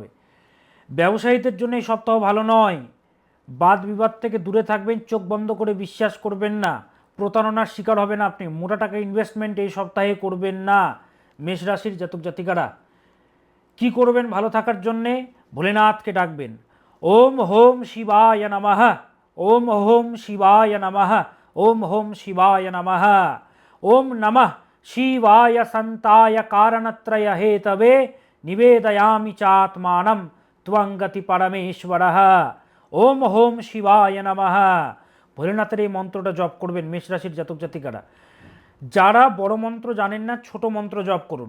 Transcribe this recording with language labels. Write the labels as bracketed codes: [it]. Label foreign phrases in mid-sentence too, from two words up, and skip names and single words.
[bn] ব্যবসায়ীদের জন্য এই সপ্তাহ ভালো নয়, বাদ বিবাদ থেকে দূরে থাকবেন, চোখ বন্ধ করে বিশ্বাস করবেন না, প্রতারণার শিকার হবেন আপনি। মোটা টাকা ইনভেস্টমেন্ট এই সপ্তাহে করবেন না মেষ রাশির জাতক জাতিকারা। কি করবেন ভালো থাকার জন্যে? ভোলেনাথকে ডাকবেন। [sa] ওম হোম শিবায় নমঃ, ওম হোম শিবায় নমঃ, ওম হোম শিবায় নমঃ, ওম নমঃ শিবায় সন্তায় কারণত্রয় হেতবে নিবেদয়ামি চাত্মানম ত্বং গতি পরমেশ্বরঃ। ওম হোম শিবায় নমঃ। [bn] ভোলেনাথের এই মন্ত্রটা জপ করবেন মেষ রাশির জাতক জাতিকারা। যারা বড় মন্ত্র জানেন না, ছোট মন্ত্র জপ করুন।